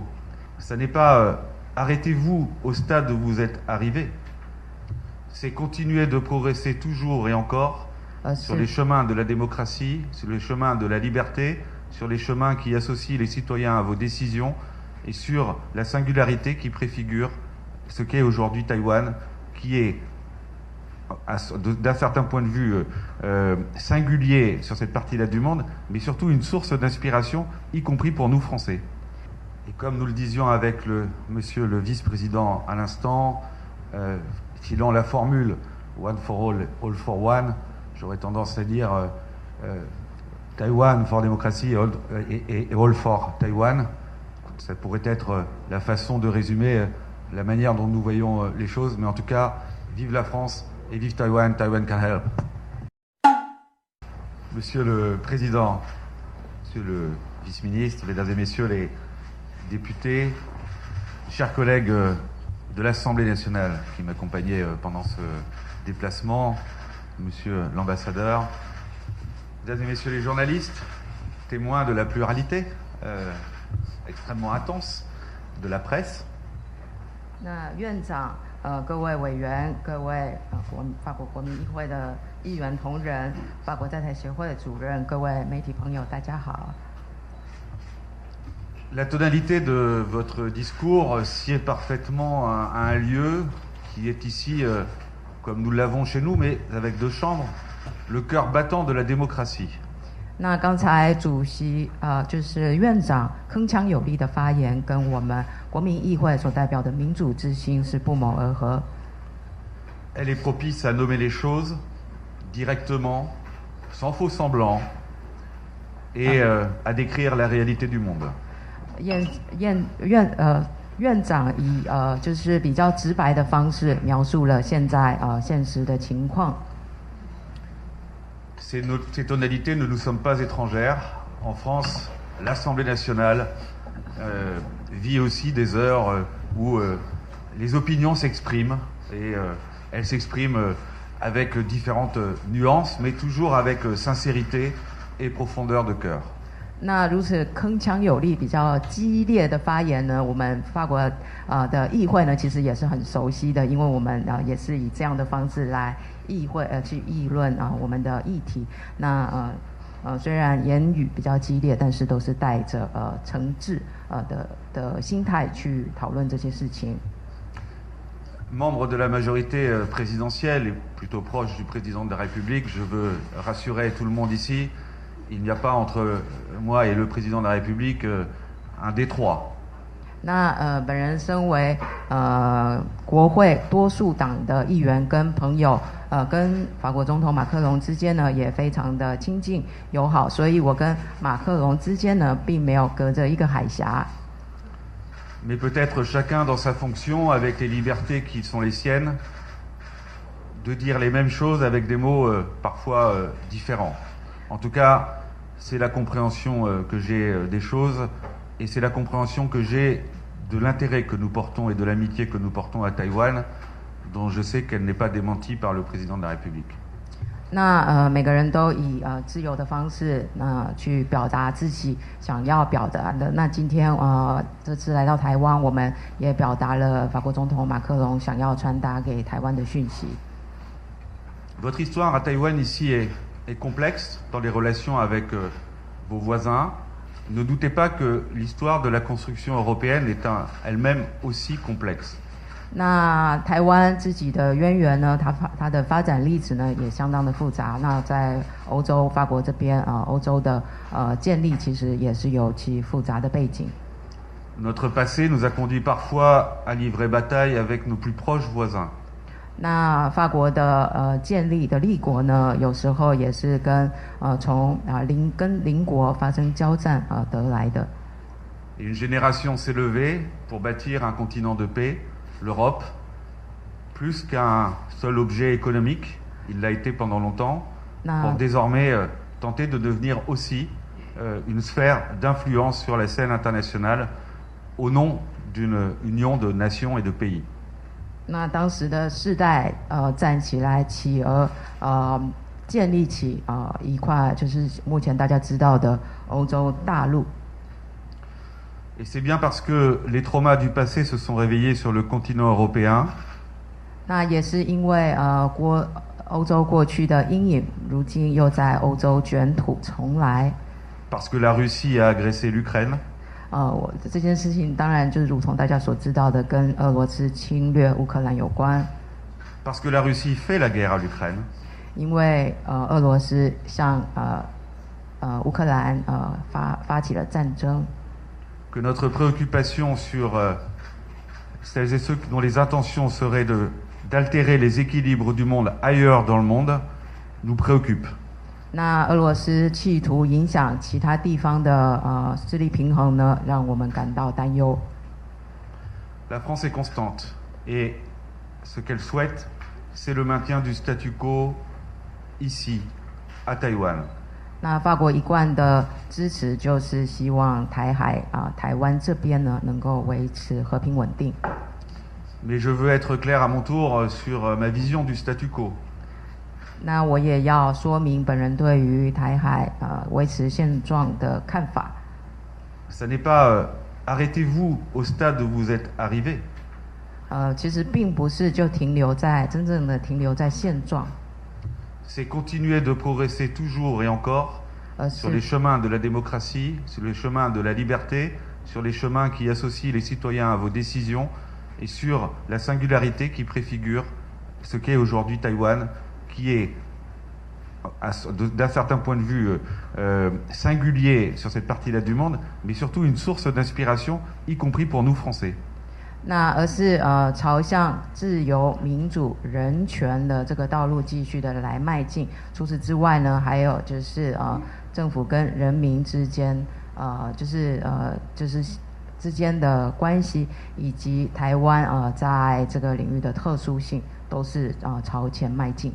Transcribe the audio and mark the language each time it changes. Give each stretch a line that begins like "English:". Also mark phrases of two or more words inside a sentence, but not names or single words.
French: Ça n'est pas arrêtez-vous au stade où vous êtes arrivé, c'est continuer de progresser toujours et encore sur les chemins de la démocratie, sur les chemins de la liberté, sur les chemins qui associent les citoyens à vos décisions et sur la singularité qui préfigure ce qu'est aujourd'hui Taïwan, qui est d'un certain point de vue singulier sur cette partie-là du monde, mais surtout une source d'inspiration, y compris pour nous Français. Et comme nous le disions avec monsieur le vice-président à l'instant, filant la formule
English: One for all for one,
French: j'aurais tendance à dire Taïwan for démocratie et
English: all for Taïwan.
French: Ça pourrait être la façon de résumer la manière dont nous voyons les choses, mais en tout cas, vive la France et vive Taïwan,
English: Taïwan can help.
French: Monsieur le Président, Monsieur le Vice-ministre, Mesdames et Messieurs les députés, chers collègues de l'Assemblée nationale qui m'accompagnaient pendant ce déplacement, Monsieur l'ambassadeur, Mesdames et Messieurs les journalistes, témoins de la pluralité extrêmement intense de la presse.
Chinese: 那院长、各位委员、各位法国国民议会的议员同仁、法国在台协会的主任、各位媒体朋友，大家好。
French: La tonalité de votre discours sied parfaitement à un lieu qui est ici, comme nous l'avons chez nous, mais avec deux chambres, le cœur battant de la démocratie.
Chinese: 那刚才主席就是院长铿锵有力的发言，跟我们国民议会所代表的民主之心是不谋而合。
French: Elle est propice à nommer les choses directement, sans faux semblant, et à décrire la réalité du monde.
Chinese: 院长以就是比较直白的方式描述了现在现实的情况。
French: Ces tonalités ne nous sommes pas étrangères. En France, l'Assemblée nationale vit aussi des heures où les opinions s'expriment et elles s'expriment avec différentes nuances, mais toujours avec sincérité et profondeur de cœur.
Chinese: 那如此铿锵有力、比较激烈的发言呢，我们法国的议会呢，其实也是很熟悉的，因为我们也是以这样的方式来议会去议论我们的议题。那虽然言语比较激烈，但是都是带着诚挚的心态去讨论这些事情。
French: Membre de la majorité présidentielle et plutôt proche du président de la République, je veux rassurer tout le monde ici. Il n'y a pas entre moi et le président de la République un détroit.
Chinese: 那本人身为国会多数党的议员跟朋友，跟法国总统马克龙之间呢也非常的亲近友好，所以我跟马克龙之间呢并没有隔着一个海峡。
French: Mais peut-être chacun dans sa fonction, avec les libertés qui sont les siennes, de dire les mêmes choses avec des mots parfois différents. En tout cas, c'est la compréhension que j'ai des choses et c'est la compréhension que j'ai de l'intérêt que nous portons et de l'amitié que nous portons à Taïwan, dont je sais qu'elle n'est pas démentie par le président de la République.
Chinese: 那每个人都以自由的方式去表达自己想要表达的。那今天这次来到台湾，我们也表达了法国总统马克龙想要传达给台湾的讯息。
French: Votre histoire à Taïwan ici est complexe dans les relations avec vos voisins. Ne doutez pas que l'histoire de la construction européenne est elle-même aussi complexe.
Chinese: 那台湾自己的渊源呢，它的发展历史呢也相当的复杂。那在欧洲法国这边欧洲的建立其实也是有其复杂的背景。
French: Notre passé nous a conduit parfois à livrer bataille avec nos plus proches voisins.
Chinese: 那法国的建立的立国呢，有时候也是跟从跟邻国发生交战得来的。
French: Une génération s'est levée pour bâtir un continent de paix, l'Europe, plus qu'un seul objet économique, il l'a été pendant longtemps, pour désormais tenter de devenir aussi une sphère d'influence sur la scène internationale au nom d'une union de nations et de pays.
Chinese: 那当时的世代站起来，企鹅建立起一块就是目前大家知道的欧洲大陆。
French: Et c'est bien parce que les traumas du passé se sont réveillés sur le continent européen.
Chinese: 那也是因为欧洲过去的阴影，如今又在欧洲卷土重来。
French: Parce que la Russie a agressé l'Ukraine.
Chinese: 这件事情当然就是如同大家所知道的，跟俄罗斯侵略乌克兰有关。
French: Parce que la Russie fait la guerre à l'Ukraine.
Chinese: 因为俄罗斯向乌克兰发起了战争。
French: Que notre préoccupation sur celles et ceux dont les intentions seraient d'altérer les équilibres du monde ailleurs dans le monde nous préoccupe.
Chinese: 那俄罗斯企图影响其他地方的势力平衡呢，让我们感到担忧。
French: La France est constante et ce qu'elle souhaite, c'est le maintien du statu quo ici, à Taïwan.
Chinese: 那法国一贯的支持就是希望台湾这边呢能够维持和平稳定。
French: Mais je veux être clair à mon tour sur ma vision du statu quo.
Chinese: 那我也要说明本人对于台海维持现状的看法。
French: Ça n'est pas arrêtez-vous au stade où vous êtes arrivé.
Chinese: 其实并不是就真正的停留在现状。
French: C'est continuer de progresser toujours et encore sur les chemins de la démocratie, sur les chemins de la liberté, sur les chemins qui associent les citoyens à vos décisions et sur la singularité qui préfigure ce qu'est aujourd'hui Taïwan, qui est d'un certain point de vue singulier sur cette partie-là du monde, mais surtout une source d'inspiration, y compris pour nous Français.
Chinese: 那而是朝向自由、民主、人权的这个道路继续的来迈进。除此之外呢，还有就是政府跟人民之间就是之间的关系，以及台湾在这个领域的特殊性，都是朝前迈进。